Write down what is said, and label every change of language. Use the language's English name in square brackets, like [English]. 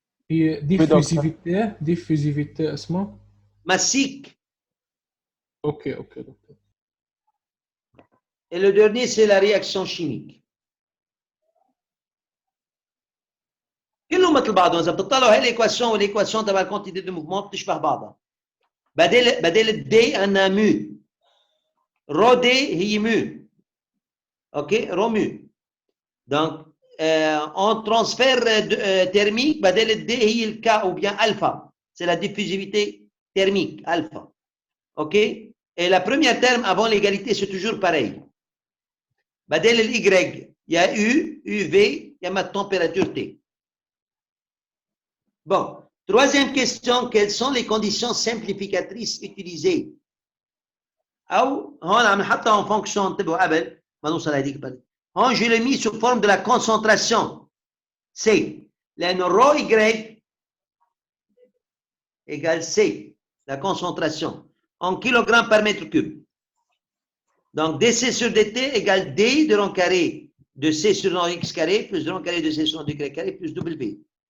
[Arabic] هي diffusivité اسمها؟ [French] Massique. [Arabic] اوكي دكتور. [French] Et le dernier, c'est la réaction chimique. [Arabic] كلهم مثل بعضهم. إذا بتطلعوا هاي الإيكواسيون والإيكواسيون تبع الكونتيتي دو موفمون بتشبه بعضها. بدل الدي عندنا مو. رو دي هي مو. OK? رو مو. [French] Donc, en transfert thermique, [Arabic] بدل الدي هي الكا [French] ou bien alpha. C'est la diffusivité thermique, alpha. OK? Et la première terme avant l'égalité, c'est toujours pareil. [Arabic] بدل ال [French] Y, il y a U, UV, il y a ma température T. Bon, troisième question, quelles sont les conditions simplificatrices utilisées? [Arabic] أو هون عم نحطها [French] en fonction [Arabic] انتبهوا قبل ما نوصل هذيك البلد. [French] هون je l'ai mis sous forme de la concentration. C'est لأنه rho Y égale C, la concentration, en kilogrammes par mètre cube. Donc, dC sur dt égale D de rond carré de C sur rond x carré plus de rond carré de C sur rond y carré plus W.